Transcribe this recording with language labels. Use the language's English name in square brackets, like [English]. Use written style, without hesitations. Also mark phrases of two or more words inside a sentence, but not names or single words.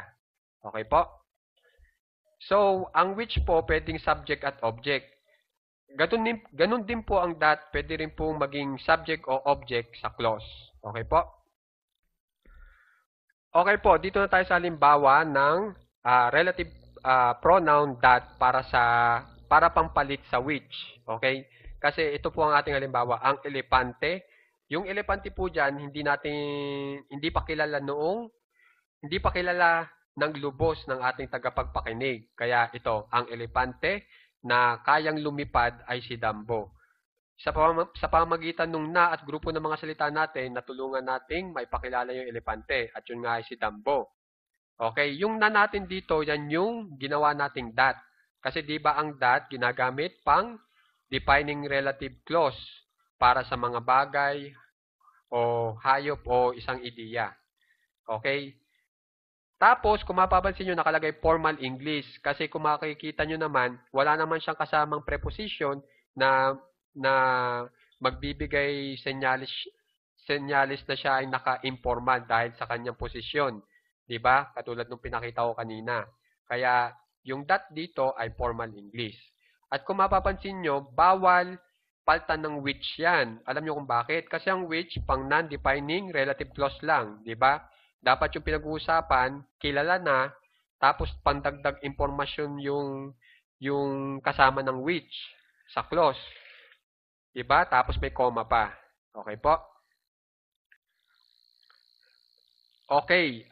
[Filipino] Okay po? So, ang which po pwedeng subject at object. Ganun din po ang that, pwede rin po maging subject o object sa clause. Okay po? Okay po, dito na tayo sa halimbawa ng [English] relative pronoun that [Filipino] para pampalit sa which. Okay? Kasi ito po ang ating halimbawa, ang elepante. Yung elepante po diyan, hindi pa kilala ng lubos ng ating tagapagpakinig. Kaya ito, ang elepante na kayang lumipad ay si Dumbo. Sa pamamagitan ng na at grupo ng mga salita natin, natulungan nating maipakilala yung elepante at yun nga ay si Dumbo. Okay, yung na natin dito, yan yung ginawa nating that. Kasi di ba ang that ginagamit pang [English] defining relative clause [Filipino] para sa mga bagay o hayop o isang ideya. Okay? Tapos, kung mapapansin nyo, nakalagay [English] formal English. [Filipino] Kasi kung makikita nyo naman, wala naman siyang kasamang preposition na magbibigay senyalis na siya ay naka-informal dahil sa kanyang posisyon. Diba? Katulad nung pinakita ko kanina. Kaya, yung that dito ay [English] formal English. [Filipino] At kung mapapansin nyo, bawal paltan ng which yan. Alam nyo kung bakit? Kasi ang which, pang [English] non-defining relative clause [Filipino] lang. Diba? Dapat yung pinag-uusapan, kilala na, tapos pandagdag impormasyon yung kasama ng which sa clause. Diba? Tapos may comma pa. Okay po? Okay.